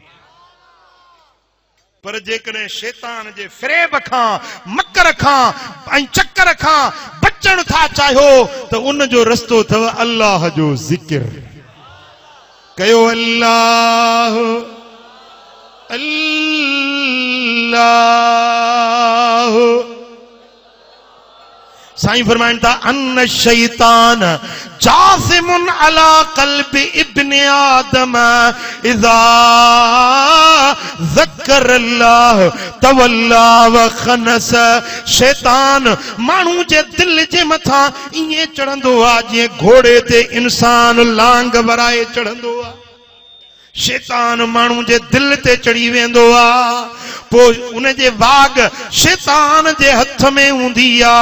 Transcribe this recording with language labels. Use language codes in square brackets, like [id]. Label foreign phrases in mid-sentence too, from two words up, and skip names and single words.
[sd] पर जेकॾहिं शैतान जे फ़रेब खां मकर खां ऐं चक्कर खां बचण था चाहियो त उन जो रस्तो अथव अल्लाह जो ज़िक्र कयो। अल्लाह अल्लाह साईं फरमाइनि था [ar] إن الشيطان جاثم على قلب ابن آدم إذا ذكر الله تولى وخنس. [sd] शैतान माण्हू जे दिल जे मथां ईअं चढ़ंदो आहे जीअं घोड़े ते इंसान लांग वराए चढ़ंदो आहे। शैतान माण्हू जे दिल ते चढ़ी वेंदो आहे, पोइ उन जे वाग शैतान जे हथ में हूंदी आहे।